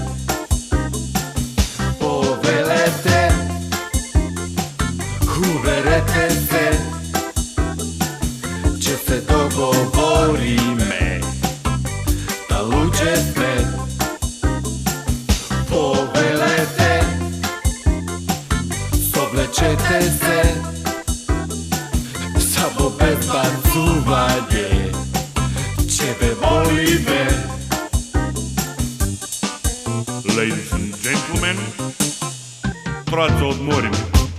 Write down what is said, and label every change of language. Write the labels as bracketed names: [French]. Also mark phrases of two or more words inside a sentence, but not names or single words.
[Macedonian] Повелете, уверете се, ќе се договориме, да луѓе сме. Повелете, соблечете се, само без бацување, ќе ве молиме. [English] Ladies and gentlemen, [Macedonian] прат за одморим.